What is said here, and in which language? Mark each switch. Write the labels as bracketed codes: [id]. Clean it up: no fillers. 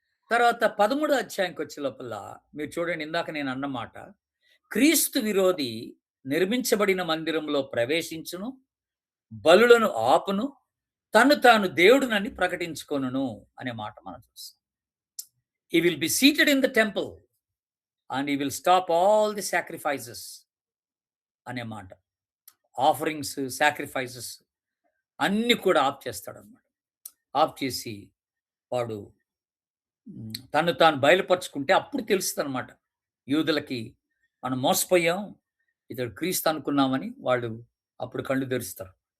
[te] తర్వాత 13 అధ్యాయంకి వచ్చే లోపల మీరు చూడండి, ఇందాక నేను అన్నమాట, క్రీస్తు విరోధి నిర్మించబడిన మందిరంలో ప్రవేశించును, బలులను ఆపును, తను తాను దేవుడునని ప్రకటించుకొనును అనే మాట మనం చూస్తాం. [en] He will be seated in the temple and he will stop all the sacrifices [te] అనే మాట. ఆఫరింగ్స్, సాక్రిఫైసెస్ అన్ని కూడా ఆఫ్ చేస్తాడన్నమాట. ఆఫ్ చేసి వాడు తను తాను బయలుపరుచుకుంటే అప్పుడు తెలుస్తుందన్నమాట యూదులకి, మనం మోసపోయాం, ఇతడు క్రీస్తు అనుకున్నామని వాళ్ళు అప్పుడు కళ్ళు తెరుస్తారు.